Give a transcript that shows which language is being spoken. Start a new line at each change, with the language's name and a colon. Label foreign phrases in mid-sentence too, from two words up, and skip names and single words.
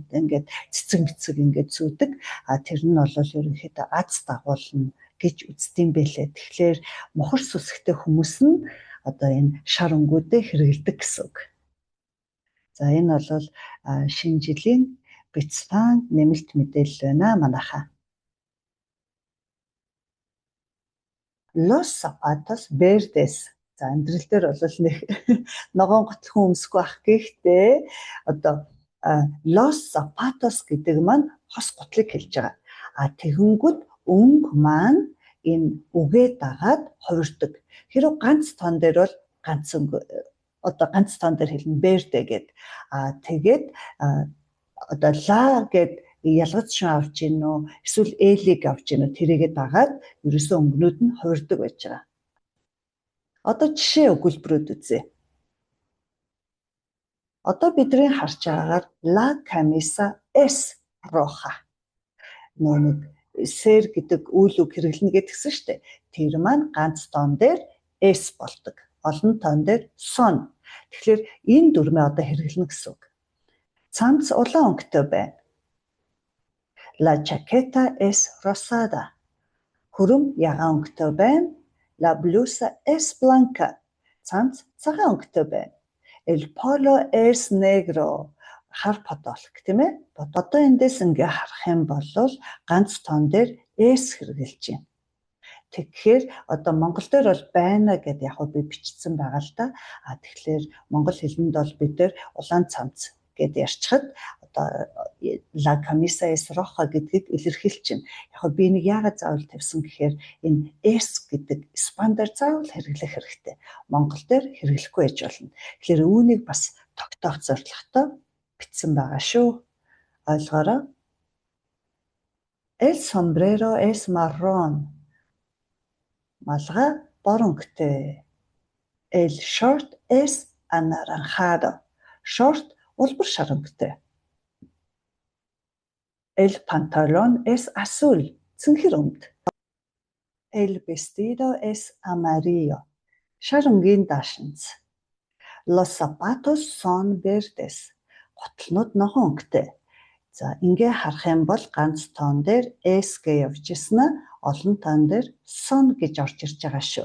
Mongolian: Ингээд цэцэг мэцэг ингээд зүүдэг. Тэр нь бол ерөнхийдөө аз дагуулна гэж үздэм байлээ. Тэгэхээр мохор сүсгтэй хүмүүс нь энэ шар өнгүүдээ хэрэгэлдэг гэсэн үг. За энэ бол шинэ жилийн бяцхан нэмэлт мэдээлэл байна манайхаа.
Spanish: Los zapatos verdes.
Mongolian: За амьдрал дээр бол нэг ногоон готлхон өмсөхгүй ах гэхдээ
Spanish: Los zapatos
Mongolian: гэдэг маань хос готлыг хэлж байгаа. Тэгэнгүүт өнгө маань энэ үгээ дагаад хувирдаг. Хэрэв ганц тон дээр бол ганц өнгө ганц тон дээр хэлнэ verde гэд. Тэгээд la гэд ялгац шин авч гин үү эсвэл элиг авч гин үү тэрийгэ дагаад ерөөсөө өнгөнүүд нь хувирдаг байж байгаа. Жишээ өгүүлбэрүүд үзье. Бидний харж байгаагаар
Spanish: la camisa es roja.
Mongolian: Нэг сэр гэдэг үйл үг хэрэглэнэ гэдгсэн шүү дээ. Тэр маань ганц тоон дээр S болдог. Олон тоон дээр son. Тэгэхээр энэ дүрмээ одоо хэрэглэнэ гэсэн үг. Цамц улаан өнгөтэй байна.
Spanish: La chaqueta es rosada.
Mongolian: Хүрм ягаан өнгөтэй байна.
Spanish: La blusa es blanca.
Mongolian: Цамц цагаан өнгөтэй байна.
Spanish: El polo es negro.
Mongolian: Хар подолк тийм ээ. Одоо эндээс ингээ харах юм бол ганц тоон дээр S хэрэгжилж байна. Тэгэхээр одоо монгол дээр бол байна гэдээ яг би бичсэн байгаа л да. Тэгэхээр монгол хэлэнд бол бид нэр улаан цамц гэд ярьчихад одоо
Spanish: la camisa es roja
Mongolian: гэдгийг илэрхийлж байна. Яг би нэг яагаад заавал тавьсан гэхээр энэ S гэдэг испандар заавал хэрэглэх хэрэгтэй. Монгол дээр хэрэглэхгүй байж болно. Тэгэхээр үүнийг бас тогтоох зорилготой бичсэн байгаа шүү. Ойлгоорой.
Spanish: El sombrero es marrón.
Mongolian: Малгай бор өнгөтэй.
Spanish: El short es anaranjado.
Mongolian: Short улбар шар өнгөтэй.
Spanish: El pantalón es azul.
Mongolian: Цэнхэр өмд.
Spanish: El vestido es amarillo.
Mongolian: Шар өнгийн даашинз.
Spanish: Los zapatos son verdes.
Mongolian: Готлнууд нохон өнгөтэй. За ингээ харах юм бол ганц тоон дээр S гэж явж ирсэн, олон тоон дээр son гэж орж ирж байгаа шүү.